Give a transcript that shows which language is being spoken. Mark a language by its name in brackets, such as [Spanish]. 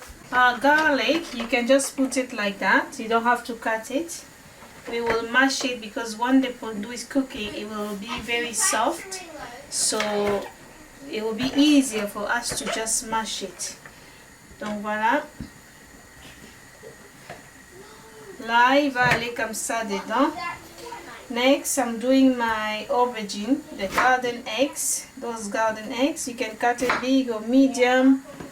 [English] Garlic, you can just put it like that. You don't have to cut it. We will mash it because when the pondu is cooking, it will be very soft. So it will be easier for us to just mash it. [French] Donc voilà. Là, il va aller comme ça dedans. [English] Next, I'm doing my aubergine, the garden eggs. Those garden eggs, you can cut it big or medium.